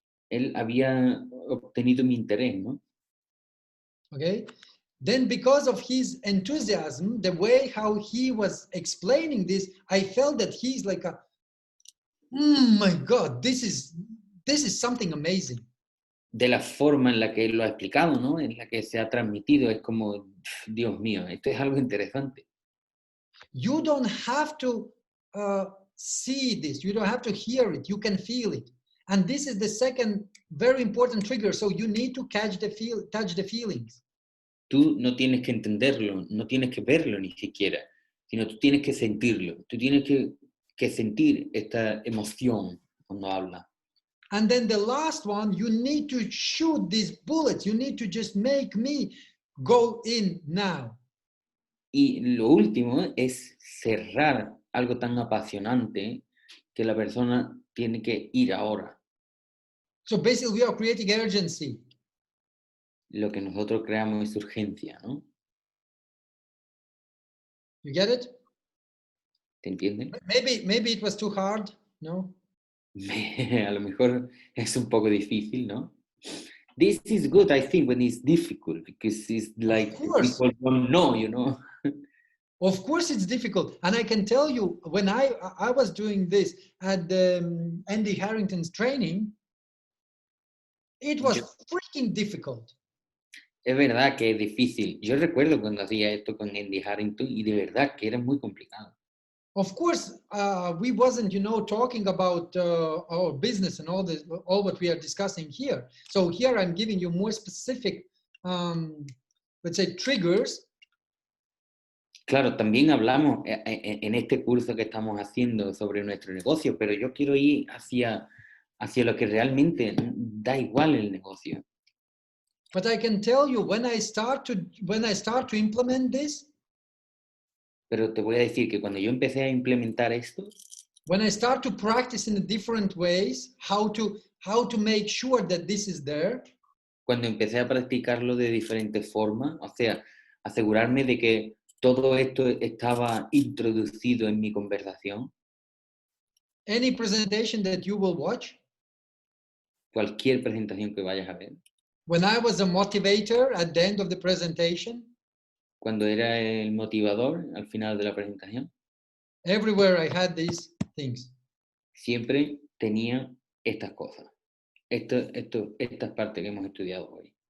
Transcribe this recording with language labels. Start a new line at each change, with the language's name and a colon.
Spanish: Él había obtenido mi interés, ¿no?
English: Okay. Then because of his enthusiasm, the way how he was explaining this, I felt that he's like a, my God, this is something amazing.
Spanish: De la forma en la que él lo ha explicado, ¿no? En la que se ha transmitido, es como, Dios mío, esto es algo interesante.
English: You don't have to see this, you don't have to hear it, you can feel it. And this is the second very important trigger, so you need to touch the feelings.
Spanish: Tú no tienes que entenderlo, no tienes que verlo ni siquiera, sino tú tienes que sentirlo, tú tienes que sentir esta emoción cuando habla.
English: And then the last one, you need to shoot these bullets. You need to just make me go in now.
Spanish: Y lo último es cerrar algo tan apasionante que la persona tiene que ir ahora.
English: So basically we are creating urgency.
Spanish: Lo que nosotros creamos es urgencia, ¿no?
English: You get it?
Spanish: ¿Te entienden?
English: Maybe it was too hard, no?
Spanish: A lo mejor es un poco difícil, ¿no?
English: This is good, I think, when it's difficult, because it's like people don't know, you know? Of course it's difficult. And I can tell you, when I was doing this at Andy Harrington's training, it was freaking difficult.
Spanish: Es verdad que es difícil. Yo recuerdo cuando hacía esto con Andy Harrington y de verdad que era muy complicado.
English: Of course, we wasn't, talking about our business and all what we are discussing here. So here I'm giving you more specific, let's say, triggers.
Spanish: Claro, también hablamos en este curso que estamos haciendo sobre nuestro negocio, pero yo quiero ir hacia lo que realmente da igual el negocio.
English: But I can tell you, when I start to implement this,
Spanish: pero te voy a decir que cuando yo empecé a implementar esto,
English: when I start to practice in different ways, how to make sure that this is there,
Spanish: cuando empecé a practicarlo de diferentes formas, o sea, asegurarme de que todo esto estaba introducido en mi conversación.
English: Any presentation that you will watch,
Spanish: cualquier presentación que vayas a ver.
English: When I was a motivator at the end of the presentation,
Spanish: cuando era el motivador al final de la presentación,
English: everywhere I had these things.
Spanish: Siempre tenía estas cosas. Estas partes que hemos estudiado hoy.